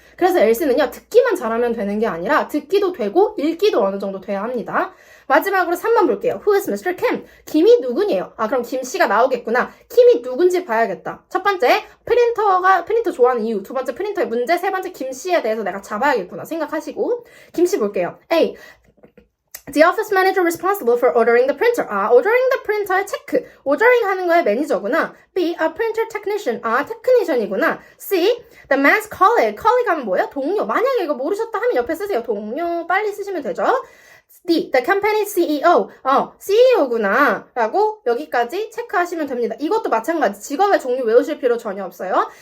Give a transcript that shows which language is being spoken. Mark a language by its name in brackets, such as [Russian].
[Korean] 그래서 LC는요, 듣기만 잘하면 되는 게 아니라 듣기도 되고 읽기도 어느 정도 돼야 합니다. 마지막으로 3번 볼게요. [English] Who is Mr. Kim? [Korean] 김이 누구니에요? 그럼 김씨가 나오겠구나. 김이 누군지 봐야겠다. 첫 번째, 프린터 좋아하는 이유. 두 번째, 프린터의 문제. 세 번째, 김씨에 대해서 내가 잡아야겠구나 생각하시고 김씨 볼게요. [English] A. The office manager responsible for ordering the printer. ordering the printer의 체크. [Korean] ordering 하는 거의 매니저구나. [English] B. A printer technician. [Korean] 테크니션이구나. [English] C. The man's colleague. [Korean] colleague 하면 뭐예요? 동료. 만약에 이거 모르셨다 하면 옆에 쓰세요. 동료 빨리 쓰시면 되죠. D. [English] The company CEO. [Korean] CEO구나. 라고 여기까지 체크하시면 됩니다. 이것도 마찬가지. 직업의 종류 외우실 필요 전혀 없어요.